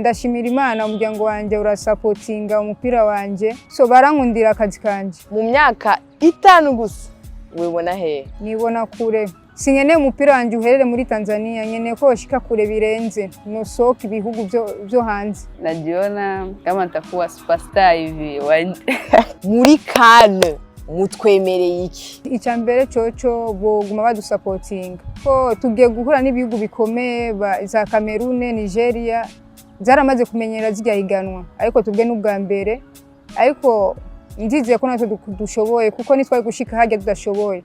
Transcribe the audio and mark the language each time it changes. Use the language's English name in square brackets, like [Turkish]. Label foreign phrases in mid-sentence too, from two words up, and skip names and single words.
[Rundi] Ndashimira Imana, umuryango wanje urasapotinga umupira wanje, so barankundira akazi kanje. Mu myaka 5 gusa wibona he? Nibona kure. Sinkeneye umupira wanje uherere muri Tanzania, nkeneye ko washika kure birenze, nosoka ibihugu byo hanze. [Swahili] Najiona kama nitakuwa superstar hivi. [Rundi] Muri CAN mutwemereye iki? Icyambere coco boguma badusapotinga ko tugiye guhura n'ibihugu bikomeye za Cameroon, Nigeria, zaramaze kumenyera zijya higanwa, ariko tubwe n'ubwa mbere, ariko nziziye ko natwe dushoboye, kuko nitwaye gushika hajya tudashoboye.